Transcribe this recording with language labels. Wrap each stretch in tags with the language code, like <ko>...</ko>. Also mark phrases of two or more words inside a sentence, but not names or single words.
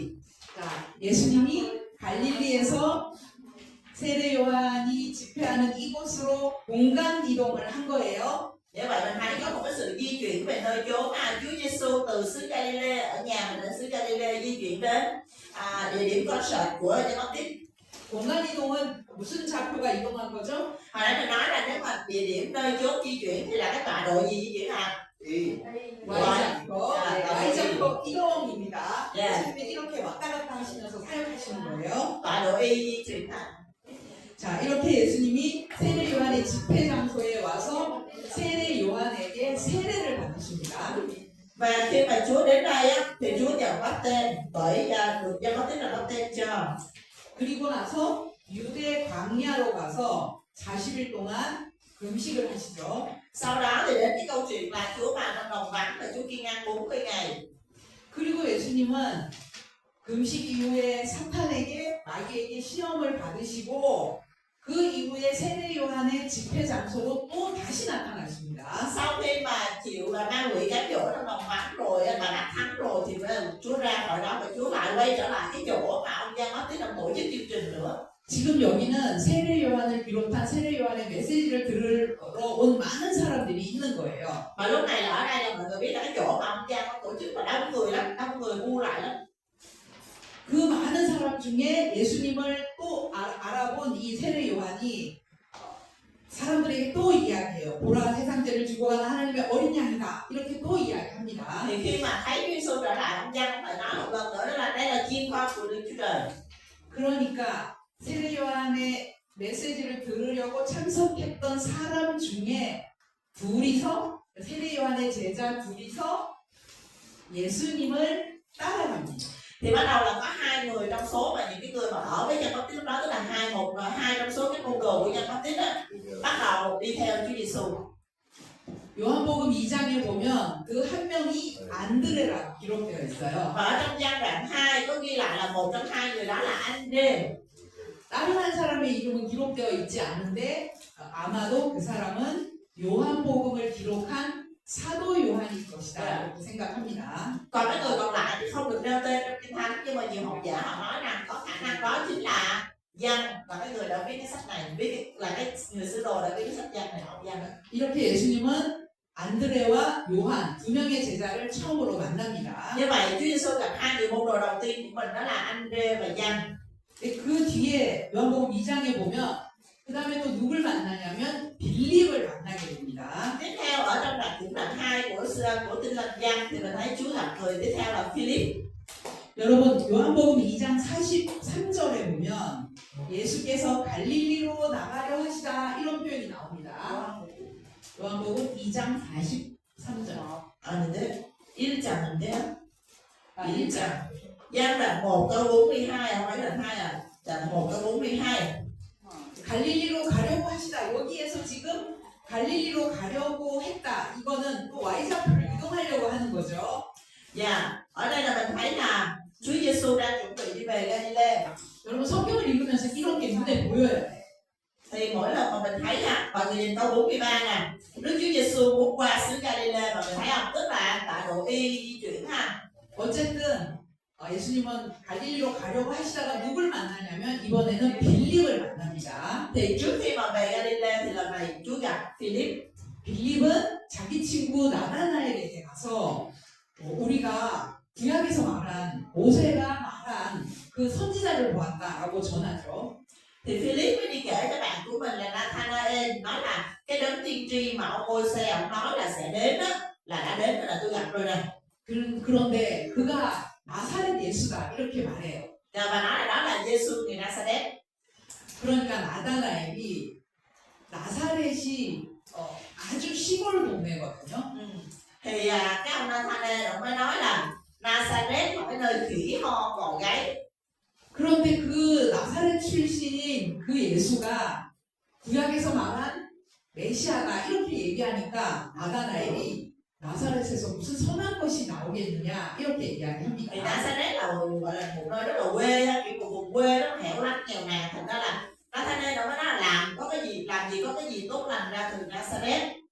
<ko>자, 예수님이 갈릴리에서 세례 요한이 집회하는 이곳으로 공간 이동을 한 거예요.</ko> <vi>Như vậy mình thấy có một cái sự di chuyển về nơi chốn Chúa Giêsu từ xứ Galilee ở nhà mình đến xứ Galilee di chuyển đến địa điểm concert của Giăng Báp-tít.</vi> <ko>공간 이동은 무슨 좌표가 이동한 거죠?</ko> <vi>Hồi nãy mình nói là nếu mà địa điểm nơi chốn di chuyển thì là cái tọa độ gì di chuyển hả?</vi> <ko>Y좌표, Y좌표 이동입니다. 네. 예수님이 이렇게 왔다 갔다 하시면서 사역하시는 거예요.</ko> <vi>Tọa độ y di chuyển hả?</vi> <ko>자, 이렇게 예수님이 세례 요한의 집회 장소에 와서 세례 요한에게 세례를 받으십니다.</ko> <vi>Và khi mà Chúa đến đây á, thì Chúa nhận bắt tên bởi được Giăng Báp-tít là bắt tên cho.</vi> <ko>그리고 나서 유대 광야로 가서 40일 동안 금식을 하시죠.</ko> <vi>Sau đó thì đến cái câu chuyện là Chúa vào trong đồng vắng và Chúa kiêng ăn 40 ngày.</vi> <ko>그리고 예수님은 금식 이후에 사탄에게 마귀에게 시험을 받으시고 그 이후에 세례 요한의 집회 장소로 또 다시 나타나십니다.</ko> <vi>Sau khi mà chịu là ma quỷ cám dỗ trong vòng vắng rồi mà đã thắng rồi thì Chúa ra khỏi đó và Chúa lại quay trở lại cái chỗ mà ông Giăng Báp-tít đang tổ chức chương trình nữa.</vi> <ko>지금 여기는 세례 요한을 비롯한 세례 요한의 메시지를 들으러 온 많은 사람들이 있는 거예요.</ko> <vi>Mà lúc này là ở đây là mọi người biết là cái chỗ mà ông Giăng tổ chức là đông người lắm, đông người bu lại lắm.</vi> <ko>그 많은 사람 중에 예수님을 또 알아본 이 세례 요한이 사람들에게 또 이야기해요. 보라 세상 죄를 주고 가는 하나님의 어린 양이다. 이렇게 또 이야기합니다.</ko> <vi>Thì khi mà thấy Chúa Giêsu trở lại, ông Giăng phải nói một lần nữa đó là đây là chiên con của Đức Chúa Trời.</vi> <ko>그러니까 세례 요한의 메시지를 들으려고 참석했던 사람 중에 둘이서 세례 요한의 제자 둘이서 예수님을 따라갑니다.</ko> <vi>Thì bắt đầu là có hai người trong số mà những cái người mà ở với Giăng Báp-tít lúc đó, tức là hai trong số cái môn đồ của Giăng Báp-tít á, bắt đầu đi theo Chúa Giêsu.</vi> <ko>요한복음 2장에 보면 그 한 명이 안드레라고 기록되어 있어요.</ko> <vi>Và ở trong Giăng đoạn 2 có ghi lại là một trong hai người đó là Ân-đê.</vi> <ko>다른 한 사람의 이름은 기록되어 있지 않은데 아마도 그 사람은 요한복음을 기록한 사도 요한일 것이다 라고 생각합니다.</ko> <vi>Còn cái người còn lại thì không được nêu tên trong Kinh Thánh, nhưng mà nhiều học giả họ nói rằng có khả năng đó chính là Giăng, và cái người đã viết cái sách này, là cái người sứ đồ đã viết cái sách Giăng này, ông Giăng.</vi> <ko>이렇게 예수님은 안드레와 요한 두 명의 제자를 처음으로 만납니다.</ko> <vi>Như vậy Chúa Giêsu gặp hai người môn đồ đầu tiên của mình, đó là Ân-đê và Giăng.</vi> <ko>그 뒤에 요한복음 2장에 보면 그 다음에 또 누굴 만나냐면 빌립을 만나게 됩니다.</ko> <vi>Tiếp theo ở trong đoạn 2 của Tin Lành Giăng thì mình thấy Chúa gặp người tiếp theo là Philip.</vi> <ko>여러분 요한복음 2장 43절에 보면 예수께서 갈릴리로 나가려 하시다 이런 표현이 나옵니다. 요한복음 2장 43절. 아닌데? 1장인데요? 1장.</ko> <vi>Giăng đoạn 1 câu 42, không phải đoạn 2 à? Đoạn 1 câu 42.</vi> <ko>갈릴리로 가려고 하시다. 여기에서 지금 갈릴리로 가려고 했다. 이거는 또 Y좌표를 이동하려고 하는 거죠.</ko> <vi>Dạ, ở đây là mình thấy là Chúa Giêsu đang chuẩn bị đi về Galilee.</vi> <ko>여러분 성경을 읽으면서 이런 게 눈에 보여야 돼.</ko> <vi>Thì mỗi lần mà mình thấy là mọi người nhìn câu 43 nè, Đức Chúa Giêsu muốn qua xứ Galilee, mà mình thấy không? Tức là tại độ y di chuyển ha.</vi> <ko>어쨌든 예수님은 갈릴리로 가려고 하시다가 누굴 만나냐면 이번에는 빌립을 만납니다.</ko> <vi>Thì trước khi mà về Galilee thì lần này Chúa gặp Philip.</vi> <ko>빌립은 자기 친구 나다나엘에게 가서 우리가 구약에서 말한 모세가 말한 그 선지자를 보았다라고 전하죠.</ko> <vi>Thì Philip mới đi kể cho bạn của mình là Nathanael, nói là cái đấng tiên tri mà ông Môi-se ông nói là sẽ đến đó, là đã đến rồi, là tôi gặp rồi nè.</vi> <ko>그런데 그가 나사렛 예수다 이렇게 말해요.</ko> <vi>Và nói là đó là Giêsu người Nazareth.</vi> <ko>그러니까 나다나엘이 나사렛이 아주 시골 동네거든요.</ko> <vi>Thì cái ông Nathanael ông mới nói là Nazareth là cái nơi khỉ ho bò gáy.</vi> <ko>그런데 그 나사렛 출신인 그 예수가 구약에서 말한 메시아다 이렇게 얘기하니까 나다나엘이 나사렛에서 무슨 선한 것이 나오겠느냐 이렇게</ko> <vi>Thì</vi> <ko>이야기합니다.</ko> <vi>Nazareth là gọi là một nơi rất là quê, kiểu một vùng quê rất là hẻo lánh nghèo nàn, thành ra là Nathanael ông mới nói là làm có cái gì tốt lành ra từ Nazareth.</vi>